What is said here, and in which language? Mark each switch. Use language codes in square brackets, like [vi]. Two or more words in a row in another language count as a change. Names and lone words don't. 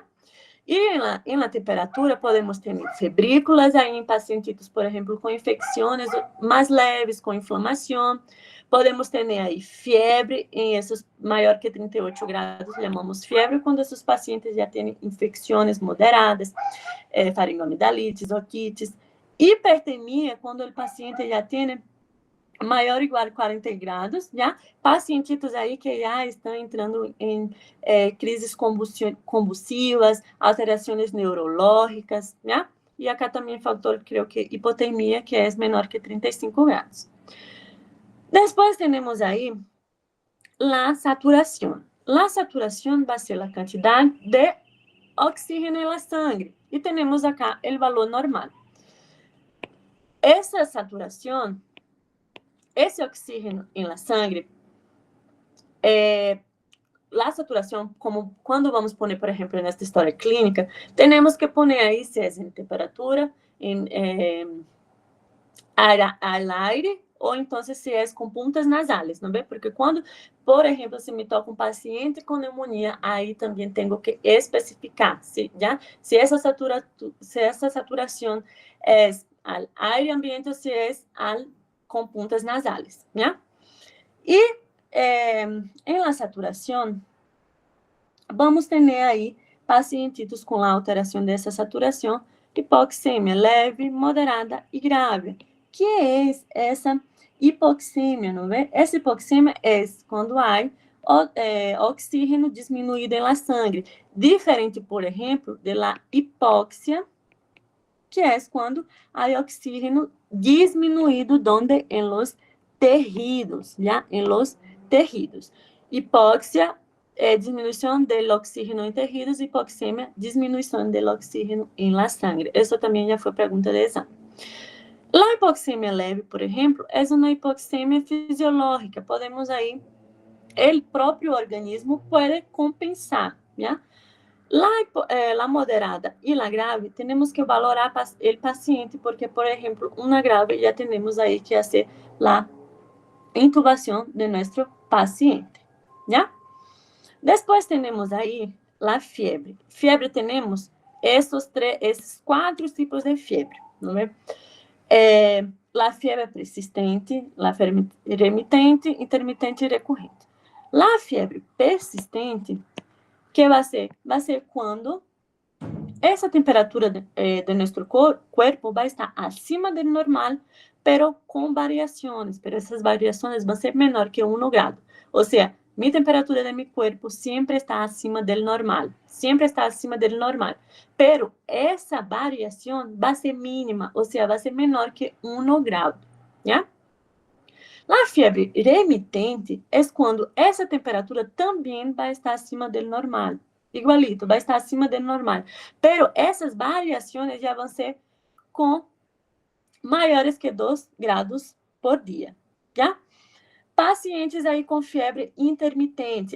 [es] Y en la temperatura podemos tener febrículas ahí en pacientitos, por ejemplo, con infecciones más leves, con inflamación. Podemos tener ahí fiebre en esos mayor que 38 grados, llamamos fiebre, cuando esos pacientes ya tienen infecciones moderadas, faringoamidalitis, otitis. Hipertemia, cuando el paciente ya tiene [pt] maior ou igual a [es] 40 grados, já? [pt] Pacientitos aí que já estão entrando em crises convulsivas, alterações neurológicas, já? E acá também faltou, creio que, hipotermia, que é menor que 35 grados. Depois temos aí a saturação. A saturação vai ser a quantidade de oxígeno na sangre. E temos acá o valor normal. Essa saturação, esse oxígeno em [es] la sangre, la [pt] saturação, como quando vamos poner, por exemplo, nesta história clínica, temos que poner aí se é em temperatura, [es] al aire, [pt] ou então se é com [es] puntas nasales, [pt] não é? Porque quando, por exemplo, [es] se me toca [pt] um paciente com pneumonia, aí também tenho que especificar, se essa saturação é [es] al aire ambiente [pt] ou se é com [es] puntas nasales, [pt] ¿ya? [es] Y en la saturación, vamos tener ahí pacientitos con la alteración de esa saturación, hipoxemia leve, moderada y grave. ¿Qué es esa hipoxemia? ¿No ve? Esa hipoxemia es cuando hay oxígeno disminuído en la sangre, diferente, por ejemplo, de la hipoxia, [pt] que é quando há [es] oxígeno disminuído donde en los tejidos, ¿ya? En los tejidos. Hipóxia disminuição do oxígeno em tejidos, hipoxemia, disminuição do oxígeno em la sangre. [pt] Isso também já foi pergunta de exame. [es] La hipoxemia leve, por ejemplo, es una hipoxemia fisiológica. Podemos ahí, el propio organismo puede compensar, ¿ya? La moderada y la grave, tenemos que valorar el paciente, porque, por ejemplo, una grave ya tenemos ahí que hacer la intubación de nuestro paciente, ¿ya? Después tenemos ahí la fiebre. Fiebre tenemos esses 4 tipos de fiebre, ¿no ve? La fiebre persistente, la fiebre remitente, intermitente y recorrente. La fiebre persistente, que [pt] vai ser? Vai ser quando essa temperatura de nosso corpo vai estar acima do normal, pero com variações, pero essas variações vão ser menor que 1 grado. Ou seja, minha temperatura de meu corpo sempre está acima do normal, sempre está acima do normal, pero essa variação vai ser mínima, ou seja, vai ser menor que 1 grado, ¿ya? A fiebre remitente é quando essa temperatura também vai estar acima do normal. Igualito, vai estar acima do normal. Pero essas variações já vão ser com maiores que 2 graus por dia, já? Pacientes aí com febre intermitente.